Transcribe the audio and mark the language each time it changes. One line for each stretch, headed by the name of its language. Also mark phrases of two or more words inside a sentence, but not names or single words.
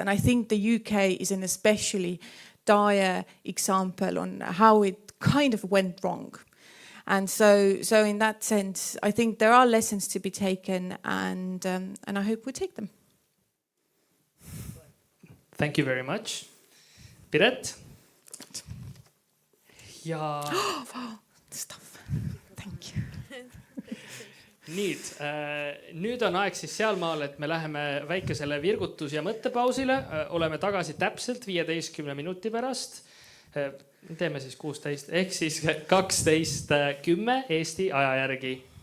English: And I think the UK is an especially dire example on how it kind of went wrong. And so in that sense, I think there are lessons to be taken, and I hope we take them. Thank you very much. Piret?
Estonian: Ja.
English: Stuff. Thank you.
Estonian: Nüüd on aeg siis sealmaal, et me läheme väikesele virgutus- ja mõttepausile. Oleme tagasi täpselt 15 minuti pärast. Teeme siis 16, ehk siis 12:10 Eesti aja järgi.